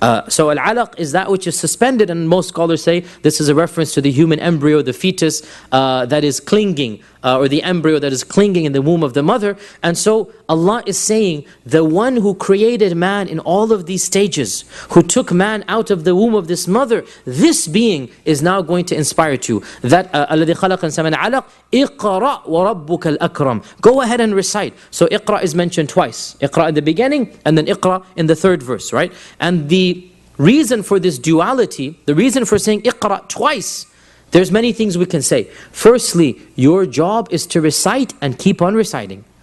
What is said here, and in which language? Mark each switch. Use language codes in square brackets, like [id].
[en] So al-alaq is that which is suspended, and most scholars say this is a reference to the human embryo, the fetus that is clinging, or the embryo that is clinging in the womb of the mother. And so Allah is saying, the one who created man in all of these stages, who took man out of the womb of this mother, this being is now going to inspire you. [ar] That الَّذِي خَلَقَ الْإِنسَانَ مِنْ عَلَقٍ اقْرَأْ وَرَبُّكَ الْأَكْرَمُ. [en] Go ahead and recite. So Iqra is mentioned twice. Iqra in the beginning and then Iqra in the 3rd verse, right? And the reason for this duality, the reason for saying Iqra twice, there's many things we can say. Firstly, your job is to recite and keep on reciting.